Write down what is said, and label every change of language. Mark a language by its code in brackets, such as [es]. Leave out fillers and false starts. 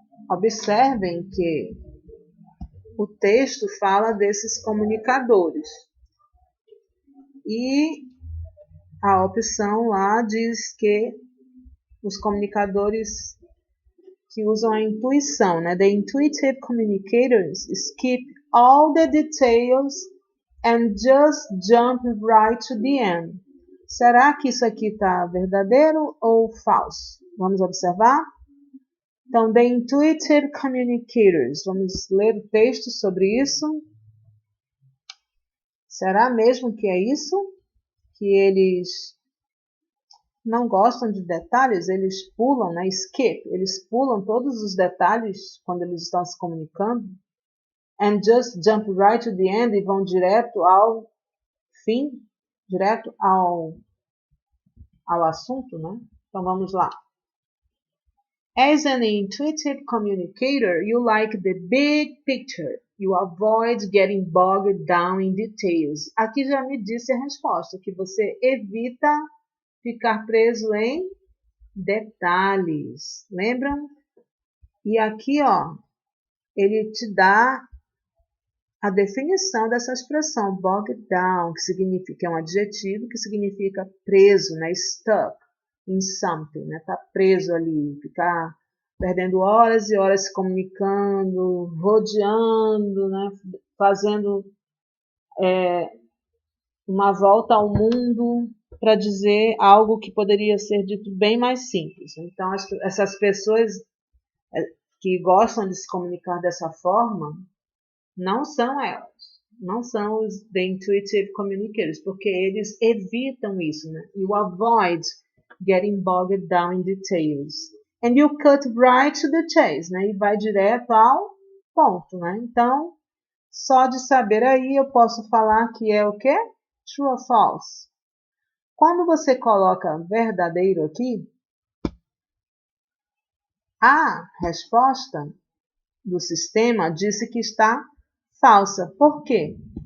[pt] Observem que o texto fala desses comunicadores. E a opção lá diz que os comunicadores que usam a intuição, né? [en] The intuitive communicators skip all the details and just jump right to the end. [pt] Será que isso aqui está verdadeiro ou falso? Vamos observar? Então, [en] the intuitive communicators. [pt] Vamos ler o texto sobre isso. Será mesmo que é isso? Que eles não gostam de detalhes? Eles pulam, né? Skip. Eles pulam todos os detalhes quando eles estão se comunicando. [en] And just jump right to the end. [pt] E vão direto ao fim. Direto ao assunto, né? Então, vamos lá. [en] As an intuitive communicator, you like the big picture. You avoid getting bogged down in details. [pt] Aqui já me disse a resposta, que você evita ficar preso em detalhes. Lembram? E aqui, ó, ele te dá a definição dessa expressão, bogged down, que significa, é um adjetivo que significa preso, né? [en] Stuck in something, [pt] né? Tá preso ali, ficar perdendo horas e horas se comunicando, rodeando, né? Fazendo uma volta ao mundo para dizer algo que poderia ser dito bem mais simples. Então, essas pessoas que gostam de se comunicar dessa forma, não são elas. Não são os [en] the intuitive communicators, [pt] porque eles evitam isso, né? [en] You avoid getting bogged down in details. And you cut right to the chase, né? [pt] E vai direto ao ponto, [en] né? [pt] Então, só de saber aí eu posso falar que é o quê? [en] True or false? [pt] Quando você coloca verdadeiro aqui, a resposta do sistema disse que está falsa. Por quê?